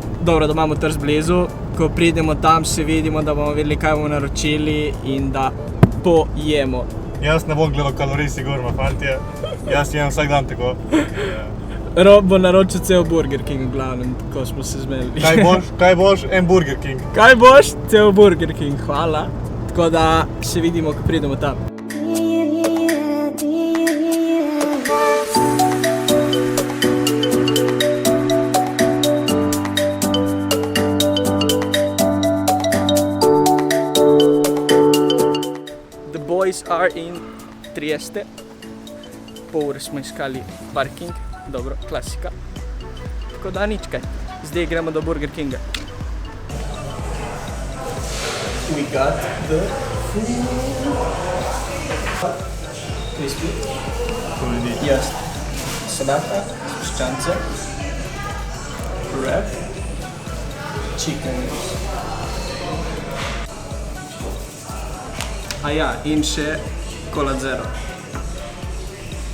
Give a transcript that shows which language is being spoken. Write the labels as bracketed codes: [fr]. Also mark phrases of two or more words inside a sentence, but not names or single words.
[sl] Dobro, da imamo Trst blizu, ko pridemo tam se vidimo, da bomo videli, kaj bomo naročili in da pojemo. Jaz ne bom gledal kalorij, sigurno, fantje. Jaz jem vsak dan tako. Rob bo naročil cel Burger King, v glavnem, tako smo se zmenili. Kaj boš? En Burger King. Kaj boš? Cel Burger King, hvala. Tako da se vidimo, ko pridemo tam. [en] The boys are in Trieste. [sl] Pol ure smo iskali parking, dobro, klasika. Tako da nič kaj. Zdaj gremo do Burger Kinga. [en] We got the food. Crispy. Yes. [sl] Salata, piščance, wrap, [en] chicken wings. [sl] A ja, in še Cola Zero.